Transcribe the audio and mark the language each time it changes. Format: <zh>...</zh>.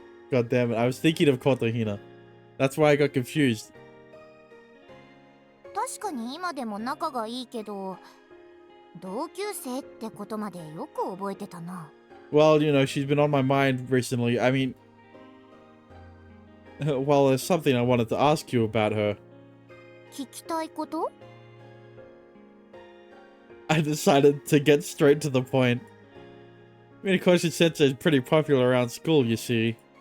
<en>God damn it, I was thinking of Kotohina. That's why I got confused.</en> <ja>確かに今でも仲がいいけど、同級生ってことまでよく覚えてたな。</ja> <en>Well, you know, she's been on my mind recently. I mean... Well, there's something I wanted to ask you about her.</en> <ja>聞きたいこと?</ja> <en>I decided to get straight to the point. Minakoshi-sensei is pretty popular around school, you see.</en>